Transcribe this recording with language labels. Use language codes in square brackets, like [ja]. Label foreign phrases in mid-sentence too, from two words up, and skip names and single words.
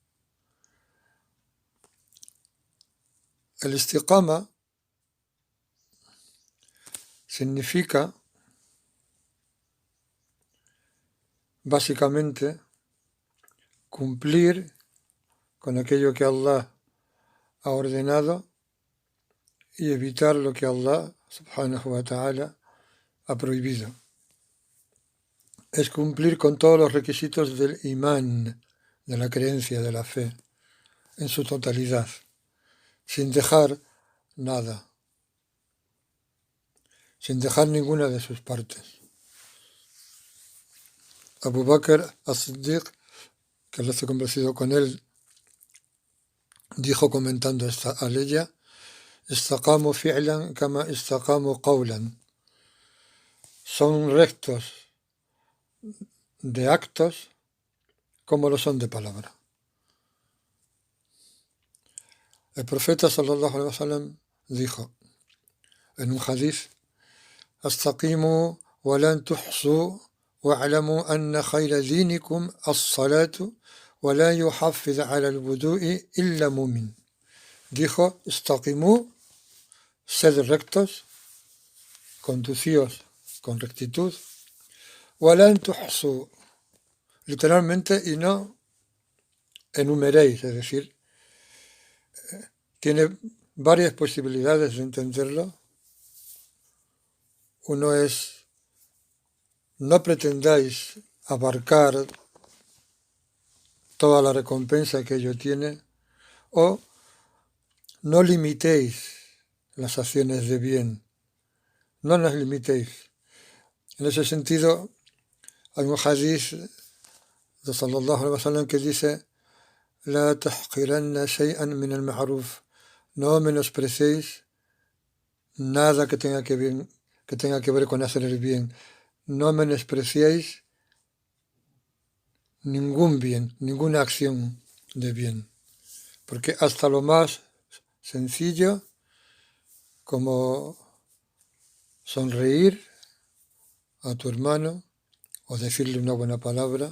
[es] El istiqama significa básicamente cumplir con aquello que Allah ha ordenado y evitar lo que Allah [ar] سبحانه وتعالى [es] ha prohibido. Es cumplir con todos los requisitos del imán, de la creencia, de la fe, en su totalidad, sin dejar nada, sin dejar ninguna de sus partes. Abu Bakr as-Siddiq, que Allah esté complacido con él, dijo comentando esta aleya, [ar] استقاموا فعلا كما استقاموا قولا. [es] Son rectos de actos como lo son de palabra. El profeta [ar] صلى الله عليه وسلم [es] dijo en un hadith, [ar] استقيموا ولن تحصوا واعلموا أن خير دينكم الصلاة ولا يحافظ على الوضوء إلا مؤمن. [es] Dijo, استقيموا, sed rectos, conducíos con rectitud, [ar] ولا تحصوا, [es] literalmente, y no enumeréis, es decir, tiene varias posibilidades de entenderlo. Uno es, no pretendáis abarcar toda la recompensa que ello tiene, o no limitéis las acciones de bien, no las limitéis. En ese sentido, hay un hadith de [ar] صلى الله عليه وسلم [es] que dice, [ar] لا تحقرن شيئا من المعروف, [es] no menosprecéis nada que tenga que ver con hacer el bien, no menospreciéis ningún bien, ninguna acción de bien, porque hasta lo más sencillo, como sonreír a tu hermano o decirle una buena palabra.